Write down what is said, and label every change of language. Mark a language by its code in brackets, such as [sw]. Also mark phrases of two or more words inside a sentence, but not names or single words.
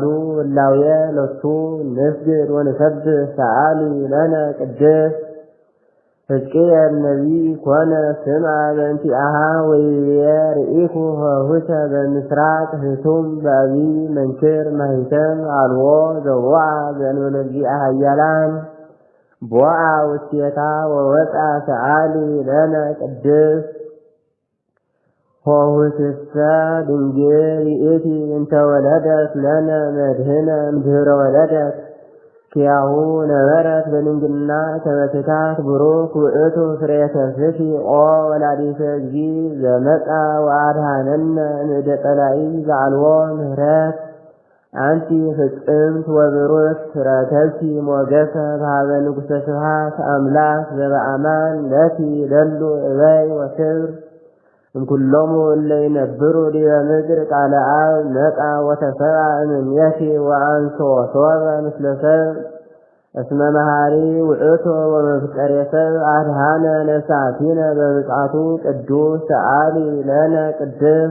[gez] እላውየ ለቱ ንስግድ ወንሰብሕ ሰአሊ ለነ ቅድስት ሕዝቅኤል ነቢይ ኮነ ስምዐ በእንቲአሃ ወይቤ ርኢኩ ኆኅተ በምሥራቅ ህቱም በዐቢይ መንክር ማኅተም አልቦ ዘቦአ ዘእንበለ እግዚአ ኃያላን ቦአ ውስቴታ ወወፅአ ሰአሊ ለነ ቅድስት ኆኅትሰ ድንግል ይእቲ እንተ ወለደት ለነ መድኅነ እምድኅረ ወለደት ኪያሁ ነበረት በድንግልና ከመትታት ቡሩክ ውእቱ ፍሬ ከርሥኪ ኦ ወላዲተ እግዚእ ዘመጽአ ወአድኀነነ እምእደ ጠላኢ ዘአልቦ ምሕረት አንቲ ፍጽምት ወብሩክት ረከብኪ ሞገሰ በኀበ ንጉሠ ስብሐት አምላክ ዘበአማን ለኪ ደሉ እበይ ወክብር እምኩሎሙ እለ ይነብሩ ዲበ ምድር ቃለ አብ መጻ ወተሰብአ እምኔኪ ወአንሥኦ ሶበ ምስለ ሰብ እስመ መሐሪ ውእቱ ወመፍቀሬ ሰብ አድኃነ ነፍሳቲነ በምጽአቱ ቅዱስ ሰአሊ ለነ ቅድስት።